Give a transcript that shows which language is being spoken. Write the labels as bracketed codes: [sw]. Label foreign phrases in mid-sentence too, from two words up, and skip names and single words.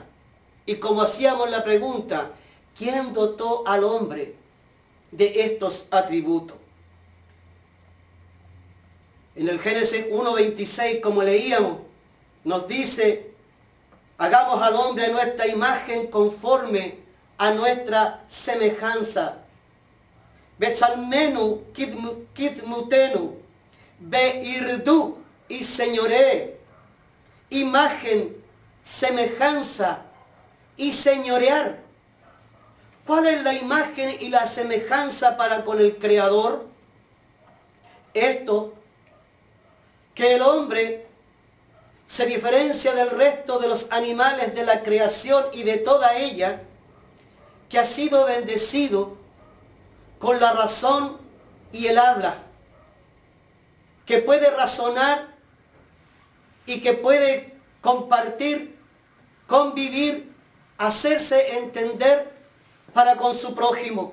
[es] Y como hacíamos la pregunta, ¿quién dotó al hombre de estos atributos? En el Génesis 1:26, como leíamos, nos dice: hagamos al hombre a nuestra imagen conforme a nuestra semejanza. [he] בצלמנו כדמותנו וירדו [es] y señoree. Imagen, semejanza y señorear. ¿Cuál es la imagen y la semejanza para con el Creador? Esto, que el hombre se diferencia del resto de los animales de la creación y de toda ella, que ha sido bendecido con la razón y el habla, que puede razonar y que puede compartir, convivir, hacerse entender para con su prójimo.